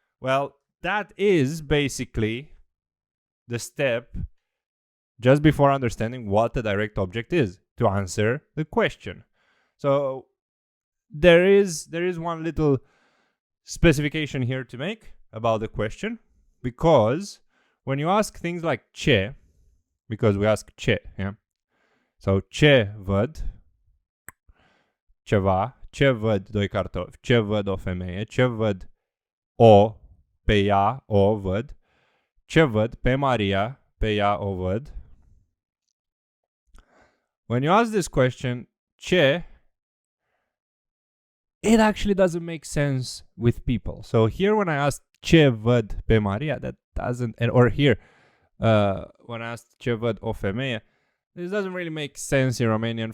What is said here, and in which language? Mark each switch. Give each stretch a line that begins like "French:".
English: Well, that is basically the step just before understanding what the direct object is, to answer the question. So there is one little specification here to make about the question, because when you ask things like ce, because we ask ce, yeah.
Romanian: So ce văd ceva, ce văd doi cartofi, ce văd o femeie, ce văd o pe ea, o văd, ce văd pe Maria, pe ea o văd.
English: When you ask this question, ce, it actually doesn't make sense with people. So here when I ask
Romanian: ce văd pe Maria,
English: that doesn't, or here when I ask
Romanian: ce văd o femeie,
English: this doesn't really make sense in Romanian.